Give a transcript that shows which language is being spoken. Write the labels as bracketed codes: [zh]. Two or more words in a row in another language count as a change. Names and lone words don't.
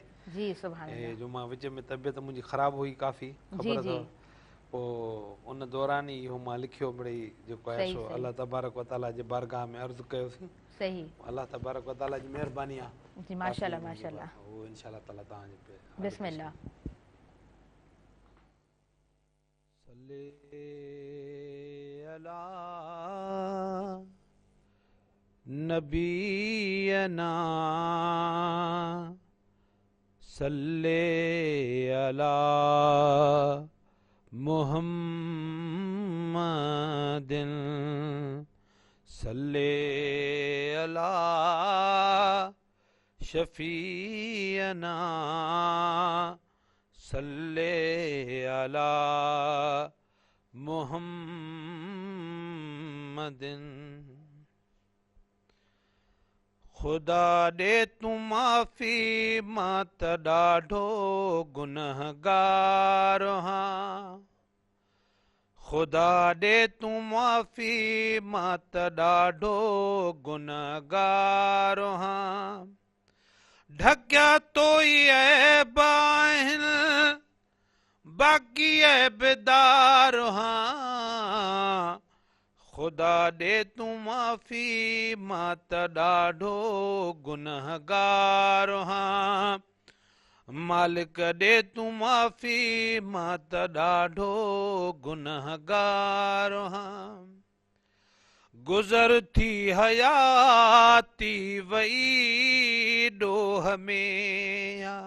[sd] जी, [ar] سبحان الله, [sd] जो मां विच में तबियत मुंहिंजी ख़राब हुई काफ़ी, ख़बर अथव, पोइ उन दौरान ई इहो मां लिखियो मिड़ई जेको आहे सो [ar] الله تبارك وتعالى [sd] जे बारगाह में अर्ज़ु कयोसीं। सही, [ar] الله تبارك وتعالى [sd] जी महिरबानी आहे जी, माशाल्लाह माशाल्लाह, वो इंशाअल्लाह ताला तव्हांजे पे बिस्मिल्लाह। [ar] صل على نبينا صل على محمد صل على شفيعنا صل على محمد. [sd] खुदा दे तू माफ़ी मां त ॾाढो गुनहगार हां, खुदा दे तू माफ़ी मां त ॾाढो गुनहगार हां, ढकिया तो ई ऐब आहिनि बाक़ी ऐबदार हां, खुदा दे तू माफ़ी मां त ॾाढो गुनहगार हां, मालिक ॾे तूं माफ़ी मां त ॾाढो गुनहगार आहियां गुज़र थी हयाती वई ॾोह में